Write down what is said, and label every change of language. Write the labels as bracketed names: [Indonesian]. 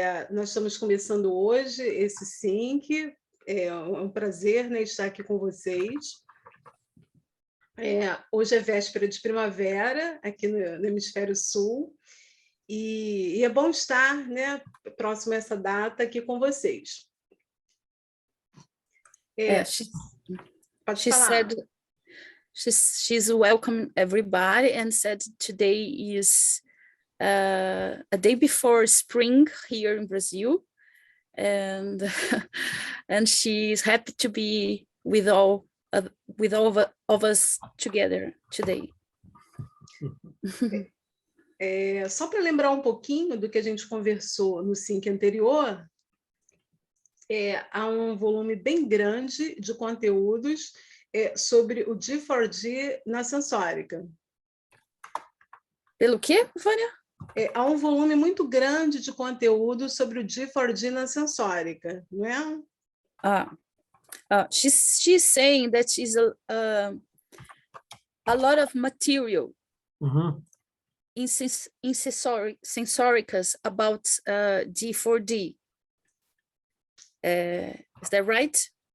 [Portuguese] Nós estamos começando hoje esse sync. É um prazer, né, estar aqui com vocês. Hoje é véspera de primavera, aqui no Hemisfério Sul. E é bom estar, né, próximo a essa data aqui com vocês. Pode falar. [English] She's welcome everybody and said today is a day before spring here in Brazil, and and she's happy to be with all of us together today. [Portuguese] Só para lembrar um pouquinho do que a gente conversou no sync anterior, há um volume bem grande de conteúdos sobre o D4D na sensórica. Pelo quê, Vânia? Há um volume muito grande de conteúdo sobre o D4D na sensórica, não é? [English] She's saying that is a lot of material in sensoricas about D4D. Is that right?